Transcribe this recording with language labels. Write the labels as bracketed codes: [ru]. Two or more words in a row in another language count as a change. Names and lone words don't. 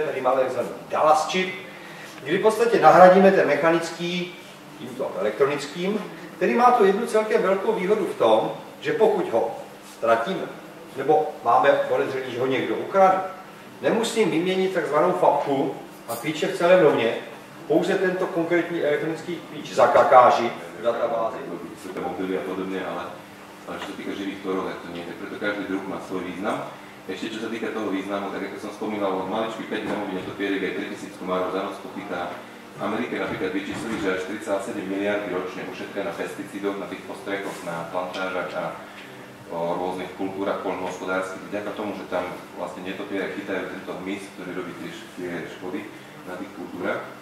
[cs] Tady máme takzvaný Dallas chip, kdy v podstatě nahradíme ten mechanický tímto elektronickým, který má tu jednu celkem velkou výhodu v tom, že pokud ho ztratíme, nebo máme podezření, že ho někdo ukradl, nemusím vyměnit takzvanou fapku a klíče v celém domě, pouze tento konkrétní elektronický klíč zakakáži v databázi. [sk] Sú to mobily a podobne, ale čo sa týka živých tvorov, tak to nie. Tak preto každý druh má svoj význam. Ešte čo sa týka toho významu, tak ako som spomínal, od maličky 5 gramový netopierik aj 3000 komárov za noc pochytá. Amerike napríklad vyčíslili, že až 4,7 miliardy ročne ušetria na pesticídoch, na tých postrekoch, na plantážach a o rôznych kultúrach poľnohospodárskych, vďaka tomu, že tam vlastne netopiere chytajú tento hmyz, ktorý robí tie škody na tých kultúrach.